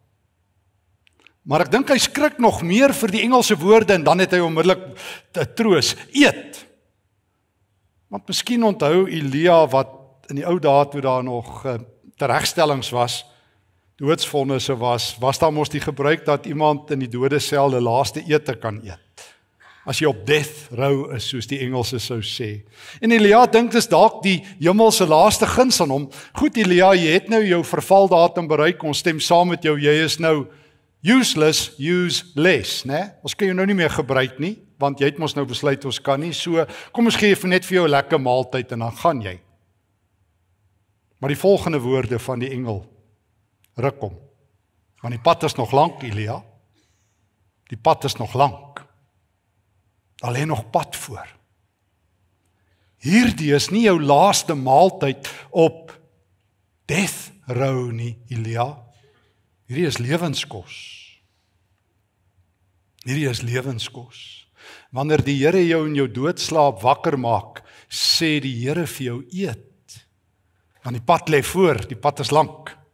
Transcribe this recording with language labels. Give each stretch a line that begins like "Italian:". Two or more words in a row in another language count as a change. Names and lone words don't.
Afrikaans: Maar ek dink hy skrik nog meer vir die Engelse woorde, en dan het hy onmiddellik 'n troos: eet. Want miskien onthou Elia wat in die ou dae toe daar nog teregstellings was, doodsvonnisse was daar mos die gebruik dat iemand in die dodesel die laaste ete kan eet. As jy op
English: death row
Afrikaans: is, soos die Engelse sou sê. En Elia dink dis dalk die hemelse laaste guns aan hom. Goed Elia, jy het nou jou vervaldatum bereik, ons stem saam met jou, jy is nou
English: useless, useless,
Afrikaans: né? Ons kan jou nou nie meer gebruik nie, want jy het mos nou besluit ons kan nie, so kom ons gee net vir jou 'n lekker maaltyd en dan gaan jy. Maar die volgende woorde van die engel ruk hom. Want die pad is nog lank, Elia. Die pad is nog lank. Daar lê nog pad voor. Hierdie is nie jou laaste maaltyd op
English: death row
Afrikaans: nie, Elia. Hierdie is lewenskos. Hierdie is lewenskos. Wanneer die Here jou in jou doodslaap wakker maak, sê die Here vir jou eet. Want die pad lê voor, die pad is lank.